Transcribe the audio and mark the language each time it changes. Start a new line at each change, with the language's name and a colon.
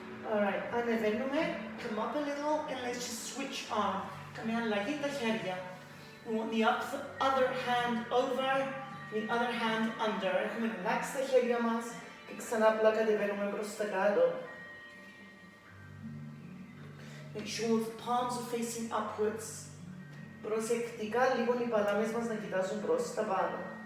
English: Alright,
Greek: ανεβαίνουμε,
English: come up a little and let's just switch on.
Greek: Κάμε αλλαγή τα χέρια.
English: We want the other hand over, the other hand under.
Greek: Έχουμε relax τα χέρια μας και ξανά απλά κατεβαίνουμε προς τα κάτω.
English: Make sure the palms are facing upwards.
Greek: Προσεκτικά λίγο οι παλάμες μας να κοιτάζουν προς τα πάνω.